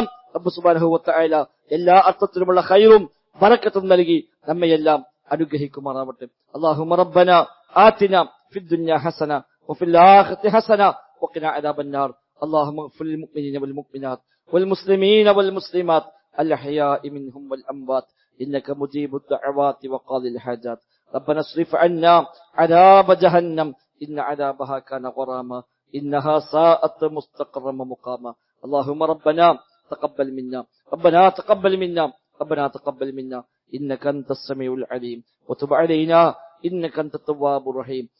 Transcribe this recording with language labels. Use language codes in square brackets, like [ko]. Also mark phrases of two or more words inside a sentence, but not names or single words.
[ml] റബ്ബ് [ar] سبحانه وتعالى [ml] എല്ലാ അർത്ഥത്തിലുമുള്ള ഖൈറും ബറക്കത്തും നൽകി നമ്മയെല്ലാം അനുഗ്രഹിക്കുമാറാവട്ടെ. [ar] اللهم ربنا آتنا في الدنيا حسنة وفي الآخرة حسنة وقنا عذاب النار. اللهم اغفر للمؤمنين والمؤمنات والمسلمين والمسلمات الأحياء منهم والأموات إنك مجيب الدعوات وقاضي الحاجات. ربنا اصرف عنا عذاب جهنم إن عذابها كان غراما إنها ساءت مستقرا ومقاما. اللهم ربنا تقبل منا، ربنا تقبل منا، ربنا تقبل منا إنك أنت السميع العليم وتب علينا إنك أنت التواب الرحيم.